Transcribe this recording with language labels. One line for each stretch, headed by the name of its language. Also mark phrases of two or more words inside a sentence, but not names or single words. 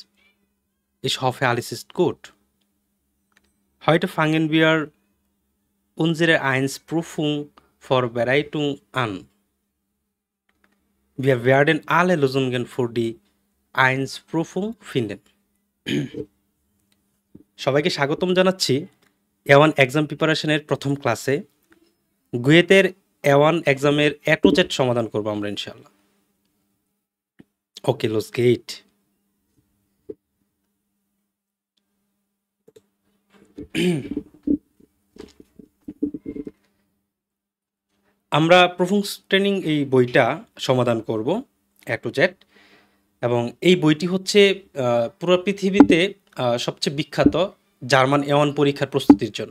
German: Ich hoffe, alles ist gut. Heute fangen wir unsere 1-Prüfung Vorbereitung an. Wir werden alle Lösungen für die 1-Prüfung finden.
Bangla: সবাইকে স্বাগতম জানাচ্ছি A1
English: exam preparation
Bangla: প্রথম ক্লাসে। গুয়েতের A1 এক্সামের
English: A to Z
Bangla: সমাধান করব আমরা
Arabic: إن شاء الله.
Bangla: ওকে,
German: los geht.
Bangla: আমরা
German: Prüfung Training
Bangla: এই বইটা সমাধান করব
English: A to Z,
Bangla: এবং এই বইটি হচ্ছে পুরো পৃথিবীতে সবচেয়ে বিখ্যাত জার্মান A1 পরীক্ষার প্রস্তুতির জন্য।